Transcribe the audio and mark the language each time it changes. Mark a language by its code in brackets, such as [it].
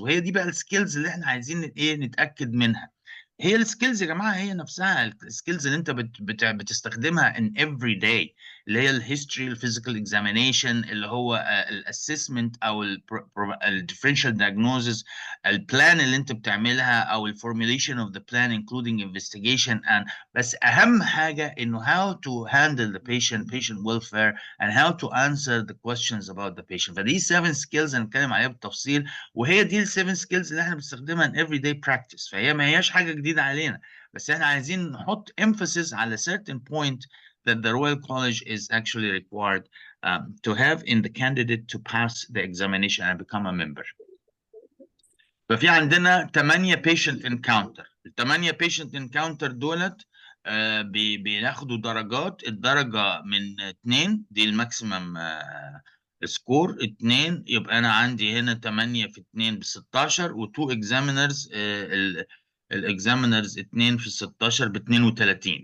[ar] وهي دي بقى السكيلز اللي احنا عايزين ايه نتاكد منها. هي السكيلز يا جماعه هي نفسها السكيلز اللي انت بتستخدمها in every day، اللي هي الهيستوري، الفيزيكال اكزامينيشن، اللي هو الاسسمنت او الديفرنشال دايجنوزز، البلان اللي انت بتعملها او الفورميليشن اوف ذا بلان [en] including investigation and. [ar] بس اهم حاجه انه [en] how to handle the patient welfare and how to answer the questions about the patient. [ar] فدي 7 skills هنتكلم عليها بالتفصيل، وهي دي ال 7 skills اللي احنا بنستخدمها [en] in everyday practice. [ar] فهي ما هياش حاجه جديده علينا، بس احنا عايزين نحط [en] emphasis على certain point that the Royal College is actually required to have in the candidate to pass the examination and become a member. [ar] ففي عندنا 8 patient encounter. ال 8 patient encounter دولت بياخدوا درجات. الدرجة من 2 دي الماكسيمم سكور 2، يبقى أنا عندي هنا 8 في 2 ب 16، و2 examiners الاكزامينرز 2 في 16 ب 32.